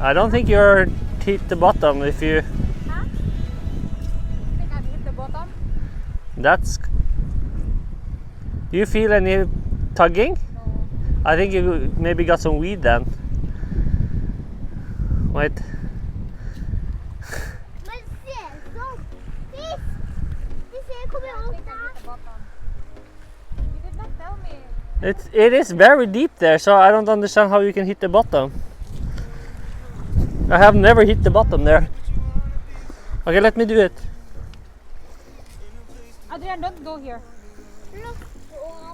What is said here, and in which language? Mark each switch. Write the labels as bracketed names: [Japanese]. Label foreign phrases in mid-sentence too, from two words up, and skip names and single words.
[English] I don't think you're hit the bottom if you... Huh? I think I've hit the bottom. That's... Do you feel any tugging? No. I think you maybe got some weed then. Wait. [Norwegian] Men se sånn! Fisk! Vi ser kommer [English] I [Norwegian] opp [English] think I [Norwegian] der. [English] hit the bottom. You did not tell me. It is very deep there, so I don't understand how you can hit the bottom. I have never hit the bottom there. Okay, let me do it. Adrian, don't go here. Look opp.